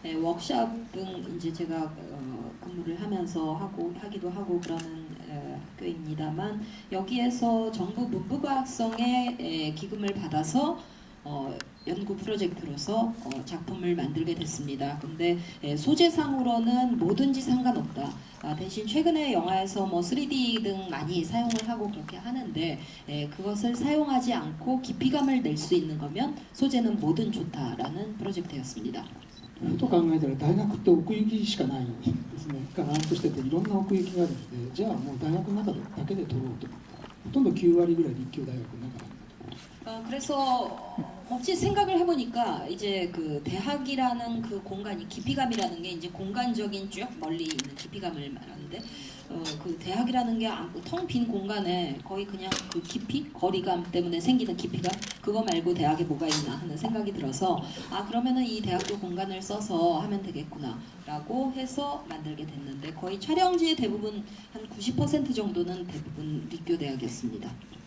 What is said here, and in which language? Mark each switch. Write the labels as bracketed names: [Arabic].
[Korean] 워크숍 등 이제 제가 근무를 하면서 하기도 하고 그러는 학교입니다만 여기에서 정부 문부과학성의 기금을 받아서 연구 프로젝트로서 작품을 만들게 됐습니다. 근데 소재상으로는 뭐든지 상관없다. 대신 최근에 영화에서 3D 등 많이 사용을 하고 그렇게 하는데 그것을 사용하지 않고 깊이감을 낼 수 있는 거면 소재는 뭐든 좋다라는 프로젝트였습니다. [Japanese] ふと考えたら大学って奥行きしかないんですね。がらんとしてていろんな奥行きがあるので、じゃあもう大学の中だけで取ろうと思ったらほとんど9割ぐらい立教大学の中なんだと思います。 [Korean] 그래서 어찌 생각을 해보니까 이제 그 대학이라는 그 공간이 깊이감이라는 게 이제 공간적인 쭉 멀리 있는 깊이감을 말하는데 그 대학이라는 게 텅 빈 공간에 거의 그냥 그 깊이 거리감 때문에 생기는 깊이감 그거 말고 대학에 뭐가 있나 하는 생각이 들어서 아 그러면은 이 대학교 공간을 써서 하면 되겠구나라고 해서 만들게 됐는데 거의 촬영지의 대부분 한 90% 정도는 대부분立教 대학이었습니다.